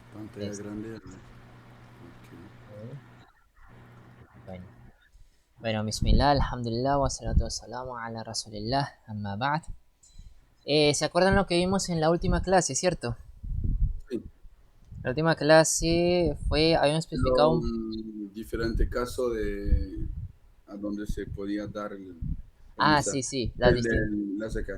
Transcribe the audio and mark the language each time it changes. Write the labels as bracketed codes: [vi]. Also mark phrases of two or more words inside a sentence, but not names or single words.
[es] Pantalla Listo. grande. Ok. Ok. Bueno. Bueno, [ar] بسم الله، الحمد لله، والصلاة والسلام على رسول الله، أما بعد. [es] ¿Se acuerdan lo que vimos en la última clase, cierto? Sí, La última clase habíamos especificado pero diferente caso de a donde se podía dar el Ah, misal, sí, sí, el de la zakat.